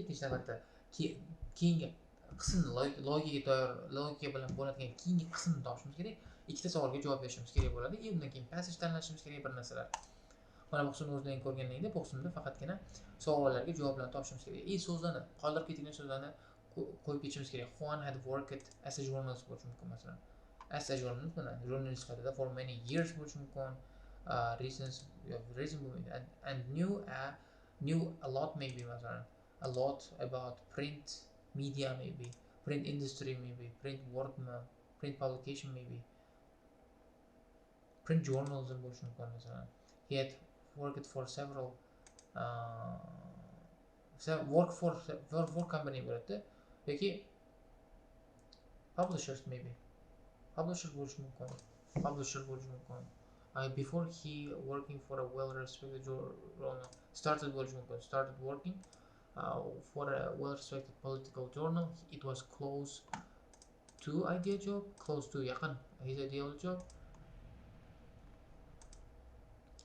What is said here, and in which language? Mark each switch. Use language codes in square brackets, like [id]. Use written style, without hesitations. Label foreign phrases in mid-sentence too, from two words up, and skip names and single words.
[uz] Ikkinchi navbatda keyingi qismni logikaga doir logika bilan bo'ladigan keyingi qismni topishimiz kerak. Ikkita savolga javob berishimiz kerak bo'ladi. Undan keyin passage tanlashimiz kerak bir narsalar. Mana bu qismni o'zing ko'rganingda bu qismda faqatgina savollarga javoblarni topishimiz kerak. So'zlarni qoldirib ketilgan so'zlarni qo'yib ketishimiz kerak. [en] Juan had worked as a journalist [uz] bo'lishi mumkin masalan. [en] As a journalist [uz] mana jurnalist sifatida [en] for many years [uz] bo'lishi mumkin. Reason bo'lmaydi. [en] And knew a lot maybe masalan. A lot about print media maybe. Print industry maybe. Print work print publication maybe. Print journalism [uz] bo'lishi mumkin masalan. [en] He had worked for several work for company [uz] bo'ladi yoki [en] publishers maybe. [uz] Publisher bo'lishi mumkin. [en] Before he working for a well-respected journal started working for a well-respected political journal. It was close to yaqin his ideal job.